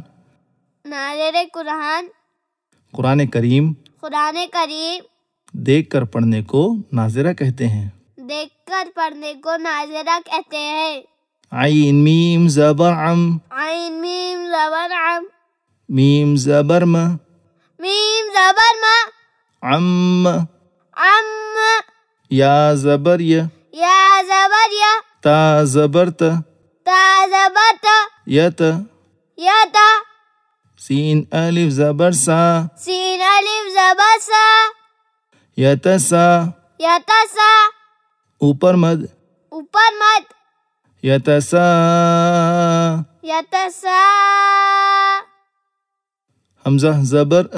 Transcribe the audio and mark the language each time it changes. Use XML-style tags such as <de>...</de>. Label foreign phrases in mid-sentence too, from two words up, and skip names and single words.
<ur>ناظرہ قرآن۔ قرآن کریم قرآن کریم دیکھ کر پڑھنے کو ناظرہ کہتے ہیں۔ دیکھ کر پڑھنے کو ناظرہ کہتے ہیں۔ عین میم زبر عم، عین میم زبر عم، میم زبر م، میم زبر ما، عم، عم، یا زبر ی، یا زبر یا، تا زبر ت، تا زبر تا، یت، یا تا، سین الف زبر سا، سین الف زبر سا، یتسا، یتسا، اوپر مد، اوپر مد، یتسا، یتسا، حمزہ زبر ا،</ur>